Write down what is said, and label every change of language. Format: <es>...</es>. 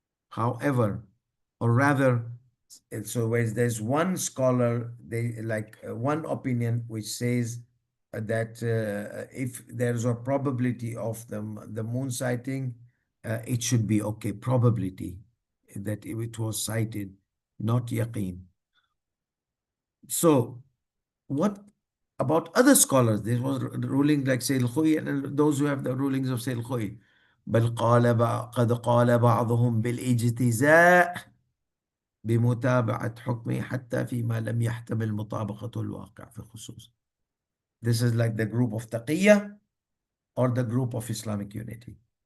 <en>However, or rather, so whereas there's one scholar, they like one opinion which says that if there's a probability of the moon sighting, it should be okay, probability that it was sighted, not yaqeen. So what about other scholars? There was ruling like Sayyid al-Khuy and those who have the rulings of Sayyid al-Khuy.</en> <ar>بل قد قال بعضهم بالاجتزاء بمتابعة حكمه حتى فيما لم يحتمل مطابقة الواقع في خصوص.</ar> <en>This is like the group of Taqiyya or the group of Islamic Unity.</en>